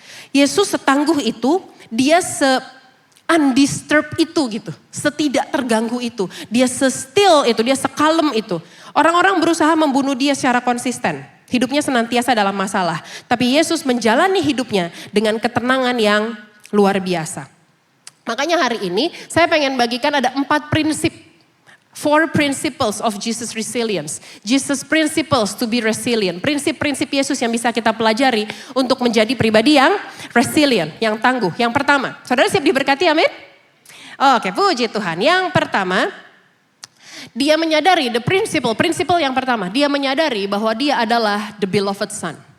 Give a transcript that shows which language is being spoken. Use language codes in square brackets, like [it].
[id] Yesus setangguh itu, dia undisturbed itu gitu, setidak terganggu itu, dia still itu, dia sekalem itu. Orang-orang berusaha membunuh dia secara konsisten, hidupnya senantiasa dalam masalah. Tapi Yesus menjalani hidupnya dengan ketenangan yang luar biasa. Makanya hari ini saya pengen bagikan ada 4 prinsip [en] Four principles of Jesus resilience. Jesus principles to be resilient. [id] Prinsip-prinsip Yesus yang bisa kita pelajari untuk menjadi pribadi yang resilient, yang tangguh. Yang pertama, saudara siap diberkati, amin? Oke, puji Tuhan. Yang pertama, dia menyadari prinsip yang pertama, dia menyadari bahwa dia adalah [en] the beloved son.